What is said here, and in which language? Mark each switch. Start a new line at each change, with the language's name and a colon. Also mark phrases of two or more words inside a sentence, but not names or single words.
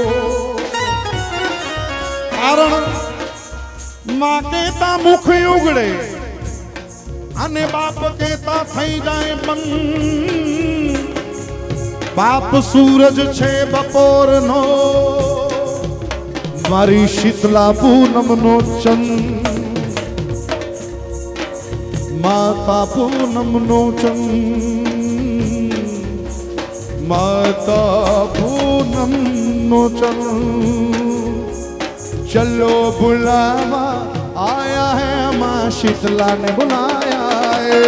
Gujarati: કારણ માં કેતા મુખ ઉગડે અને બાપ કેતા થઈ જાએ બંદ. બાપ સૂરજ છે બપોર નો, મારી શીતલા પૂનમ નો ચંદ. માતા પૂનમ નો ચંદ, માતા પૂનમ નો ચંદ.
Hindi: चलो बुलावा आया है, माँ शीतला ने बुलाया है.